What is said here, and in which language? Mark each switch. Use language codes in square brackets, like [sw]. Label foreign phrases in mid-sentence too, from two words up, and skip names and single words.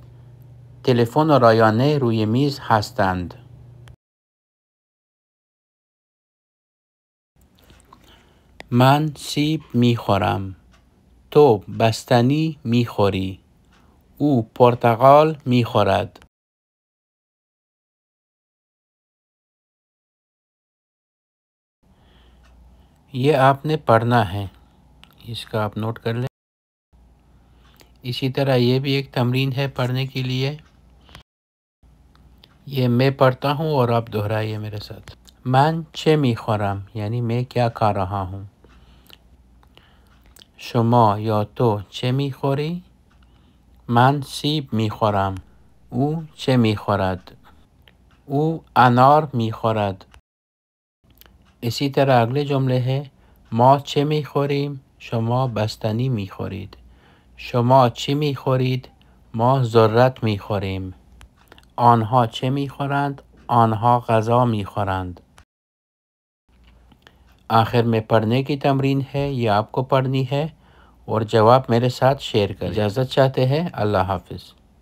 [fa] تلفن و رایانه روی میز هستند. من سیب میخورم. تو بستنی میخوری. او پرتقال میخورد. [ur] یہ آپ نے پڑھنا ہے، اس کا آپ نوٹ کر لیں. اسی طرح یہ بھی ایک تمرین ہے پڑھنے کے لیے. یہ میں پڑھتا ہوں اور آپ دہرائیے میرے ساتھ. [fa] من چه میخورم [ur] یعنی میں کیا کھا رہا ہوں. [fa] شما یا تو چه میخوری؟ من سیب میخورم. او چه میخورد؟ او انار میخورد. [ur] اسی طرح اگلے جملے ہیں. [fa] ما چه میخوریم؟ شما بستنی میخورید. شما چی میخورید؟ ما ذرت میخوریم. آنها چه میخورند؟ آنها غذا میخورند. [ur] آخر میں پڑھنے کی تمرین ہے، یہ آپ کو پڑھنی ہے اور جواب میرے ساتھ شیئر کریں. اجازت چاہتے ہیں۔ اللہ حافظ.